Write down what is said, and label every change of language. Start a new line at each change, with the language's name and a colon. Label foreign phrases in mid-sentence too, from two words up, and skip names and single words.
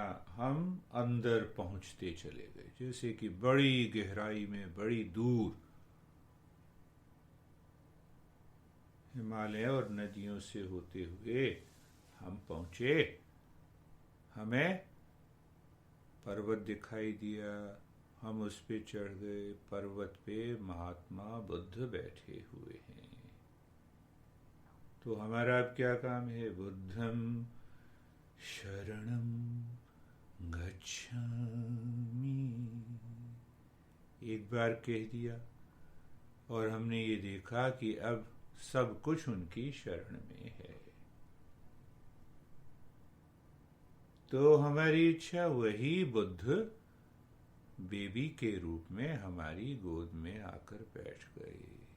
Hindi: हम अंदर पहुँचते चले गए, जैसे कि बड़ी गहराई में, बड़ी दूर हिमालय और नदियों से होते हुए हम पहुँचे। हमें पर्वत दिखाई दिया। हम उस पे चढ़ गए। पर्वत पे महात्मा बुद्ध बैठे हुए हैं। तो हमारा अब क्या काम है?
Pali: बुद्धं शरणं गच्छामि।
Hindi: एक बार कह दिया और हमने ये देखा कि अब सब कुछ उनकी शरण में है। तो हमारी इच्छा वही बुद्ध बेबी के रूप में हमारी गोद में आकर बैठ गए।